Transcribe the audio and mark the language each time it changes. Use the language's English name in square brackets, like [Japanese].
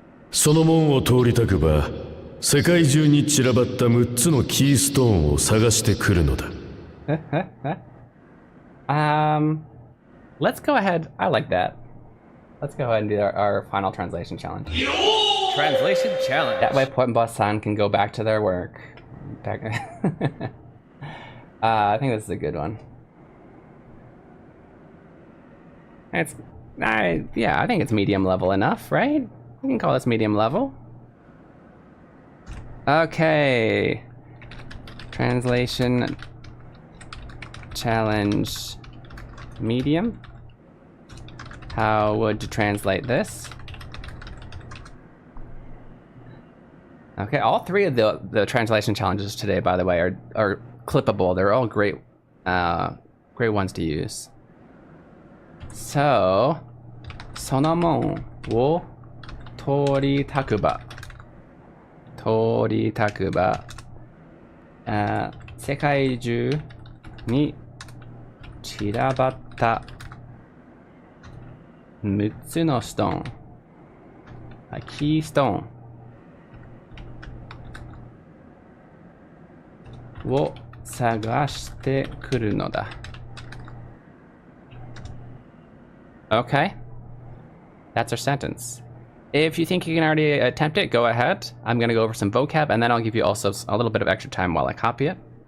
[Japanese] その門を通りたくば、世界中に散らばった6つのキーストーンを探してくるのだ。 [English] Let's go ahead. I like that. Let's go ahead and do our final translation challenge. Translation challenge. That way, Point Boss-san can go back to their work. I think this is a good one. It's, yeah, I think it's medium level enough, right? We can call this medium level. Okay. Translation challenge medium. How would you translate this? Okay, all three of the translation challenges today, by the way, are clippable. They're all great, great ones to use. [Japanese] So, その門を通りたくば、通りたくば、世界中に散らばった6つのストーン、キーストーンを探してくるのだ。 [English] Okay, that's our sentence. If you think you can already attempt it, go ahead. I'm going to go over some vocab, and then I'll give you also a little bit of extra time while I copy it.